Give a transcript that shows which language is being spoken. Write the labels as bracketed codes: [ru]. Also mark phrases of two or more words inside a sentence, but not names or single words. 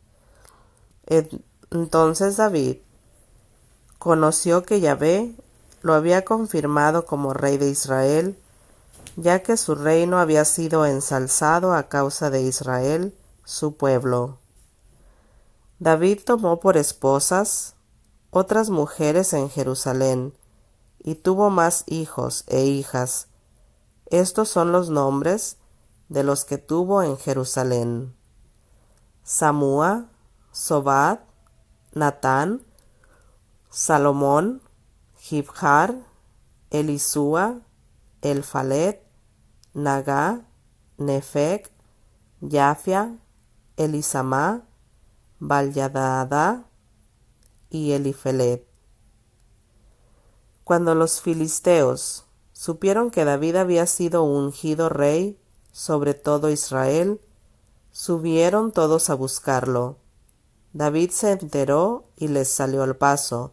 [es] Entonces David conoció que Yahvé lo había confirmado como rey de Israel, ya que su reino había sido ensalzado a causa de Israel, su pueblo. David tomó por esposas otras mujeres en Jerusalén y tuvo más hijos e hijas. Estos son los nombres de los que tuvo en Jerusalén: Samúa, Sobad, Natán, Salomón, Jibjar, Elisúa, Elfalet, Nagá, Nefeg, Yafia, Elisamá, Balyadadá y Elifelet. Cuando los filisteos supieron que David había sido ungido rey sobre todo Israel, subieron todos a buscarlo. David se enteró y les salió al paso.